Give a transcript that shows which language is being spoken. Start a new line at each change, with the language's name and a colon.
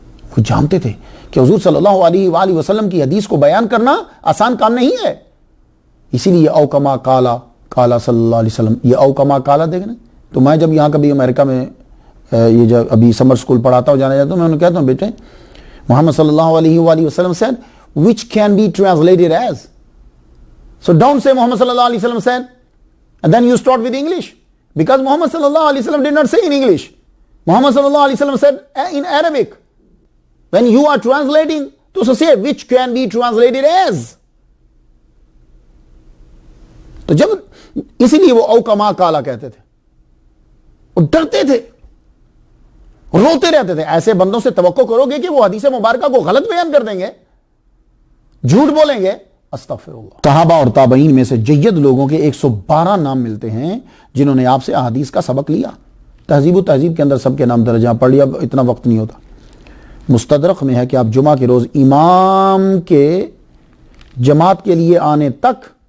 Urdu: وہ جانتے تھے کہ حضور صلی اللہ علیہ وآلہ وسلم کی حدیث کو بیان کرنا آسان کام نہیں ہے، اسی لیے
Arabic: او کما قالا
Urdu: قالا صلی اللہ علیہ وسلم، یہ او کما قالا دیکھنا۔ تو میں جب یہاں کبھی امریکہ میں یہ جب ابھی سمر سکول پڑھاتا ہوں جانا جاتا ہوں، میں انہیں کہتا ہوں بیٹے محمد صلی اللہ علیہ وآلہ وسلم
English: said which can be translated as. So don't say Muhammad sallallahu alaihi wasallam said and then you start with English, because Muhammad sallallahu alaihi wasallam did not say in English. Muhammad sallallahu alaihi wasallam said in Arabic. When you are translating, to say which can be translated as.
Urdu: تو جب اسی لیے وہ
Arabic: او کما قالا
Urdu: کہتے تھے، وہ ڈرتے تھے، روتے رہتے تھے۔ ایسے بندوں سے توقع کرو گے کہ وہ حدیث مبارکہ کو غلط بیان کر دیں گے، جھوٹ بولیں گے، استغفر اللہ۔ صحابہ اور تابعین میں سے جید لوگوں کے 112 نام ملتے ہیں جنہوں نے آپ سے احادیث کا سبق لیا۔ تہذیب و تہذیب کے اندر سب کے نام درج ہیں، پڑھ لیا، اتنا وقت نہیں ہوتا۔ مستدرک میں ہے کہ آپ جمعہ کے روز امام کے جماعت کے لیے آنے تک